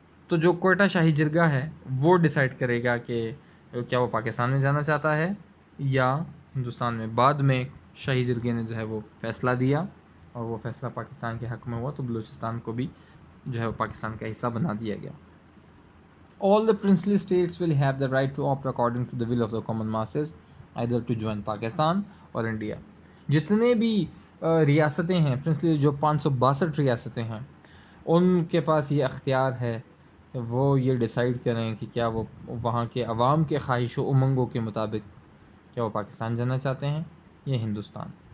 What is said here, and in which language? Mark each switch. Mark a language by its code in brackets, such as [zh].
[ur] تو جو کوئٹہ شاہی جرگہ ہے وہ ڈیسائیڈ کرے گا کہ کیا وہ پاکستان میں جانا چاہتا ہے یا ہندوستان میں. بعد میں شاہی جرگے نے جو ہے وہ فیصلہ دیا اور وہ فیصلہ پاکستان کے حق میں ہوا، تو بلوچستان کو بھی جو ہے وہ پاکستان کا حصہ بنا دیا گیا. [en] All the princely states will have the right to opt according to the will of the common masses, either to join Pakistan or India. [ur] جتنے بھی ریاستیں ہیں پرنسلی، جو 562 ریاستیں ہیں، ان کے پاس یہ اختیار ہے کہ وہ یہ ڈیسائیڈ کریں کہ کیا وہ وہاں کے عوام کے خواہش و امنگوں کے مطابق کیا وہ پاکستان جانا چاہتے ہیں یا ہندوستان.